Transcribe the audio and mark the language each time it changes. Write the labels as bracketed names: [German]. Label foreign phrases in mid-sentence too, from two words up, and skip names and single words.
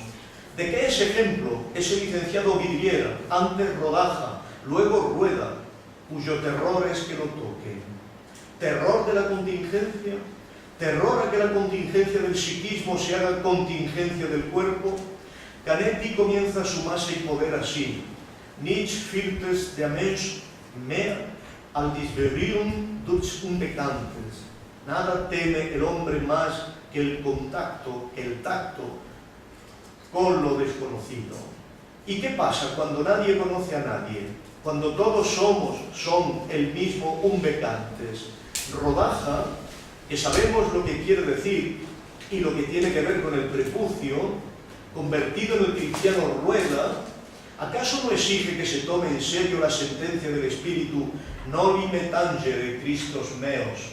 [Spanish] ¿De qué es ejemplo ese licenciado vidriera, antes rodaja, luego rueda, cuyo terror es que lo toquen? ¿Terror de la contingencia? ¿Terror a que la contingencia del psiquismo se haga contingencia del cuerpo? Canetti comienza su masa y poder así. [German] Nichts fürchtet der Mensch mehr al Disberührung durch Unbekanntes. [Spanish] Nada teme el hombre más que el contacto, el tacto con lo desconocido. ¿Y qué pasa cuando nadie conoce a nadie? Cuando todos son el mismo Unbekanntes. Rodaja, que sabemos lo que quiere decir y lo que tiene que ver con el prepucio, convertido en el cristiano rueda, ¿acaso no exige que se tome en serio la sentencia del Espíritu [Latin] noli me tangere Christos meos?